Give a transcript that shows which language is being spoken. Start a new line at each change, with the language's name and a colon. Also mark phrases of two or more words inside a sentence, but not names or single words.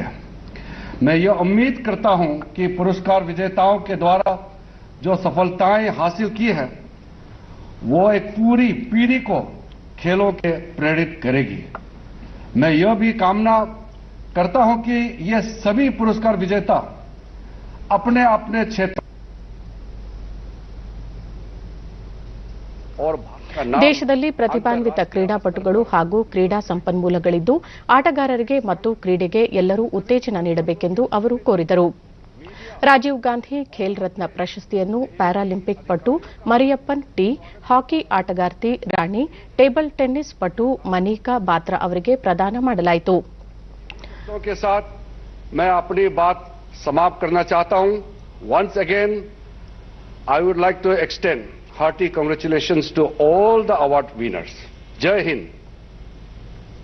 Hindi: मैं ये उम्मीद करता हूं कि पुरस्कार विजेताओं के द्वारा जो सफलताएं हासिल की है वो एक पूरी पीढ़ी को खेलों के प्रेरित करेगी. मैं यह भी कामना करता हूं कि ये सभी पुरस्कार विजेता अपने अपने क्षेत्र और
Kannada: ದೇಶದಲ್ಲಿ ಪ್ರತಿಭಾನ್ವಿತ ಕ್ರೀಡಾಪಟುಗಳು ಹಾಗೂ ಕ್ರೀಡಾ ಸಂಪನ್ಮೂಲಗಳಿದ್ದು ಆಟಗಾರರಿಗೆ ಮತ್ತು ಕ್ರೀಡೆಗೆ ಎಲ್ಲರೂ ಉತ್ತೇಜನ ನೀಡಬೇಕೆಂದು ಅವರು ಕೋರಿದರು. ರಾಜೀವ್ ಗಾಂಧಿ ಖೇಲ್ ರತ್ನ ಪ್ರಶಸ್ತಿಯನ್ನು ಪ್ಯಾರಾಲಿಂಪಿಕ್ ಪಟು ಮರಿಯಪ್ಪನ್ ಟಿ, ಹಾಕಿ ಆಟಗಾರ್ತಿ ರಾಣಿ,
English: table tennis
Kannada: ಪಟು ಮನಿಕಾ ಬಾತ್ರಾ ಅವರಿಗೆ ಪ್ರದಾನ ಮಾಡಲಾಯಿತು.
Hindi: के साथ मैं अपनी बात समाप्त करना चाहता हूं.
English: Once again, I would like to extend hearty congratulations to all the award winners.
Hindi: जय हिंद.